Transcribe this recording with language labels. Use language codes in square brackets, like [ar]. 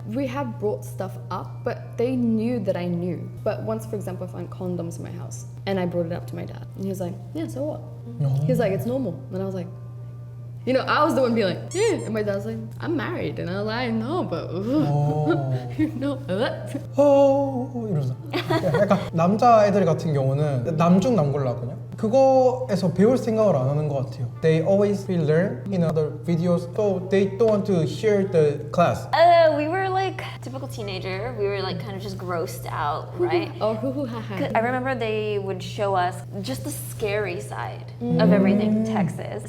[en] We have brought stuff up, but they knew that I knew. But once, for example, I found condoms in my house and I brought it up to my dad. And he was like, yeah, so what? He was like, it's normal. And I was like, you know, I was the one being like, yeah. And my dad was like, I'm married. And I was like, no, but you know what? [ko] 이러면서 약간 남자애들 같은 경우는 남중남고를 나거든요. 그거에서 배울 생각을 안 하는 것 같아요. [en] They always learn in other videos, so they don't want to hear the class. We were like typical teenager. We were like kind of just grossed out, right? Or ha. I remember they would show us just the scary side of everything Texas.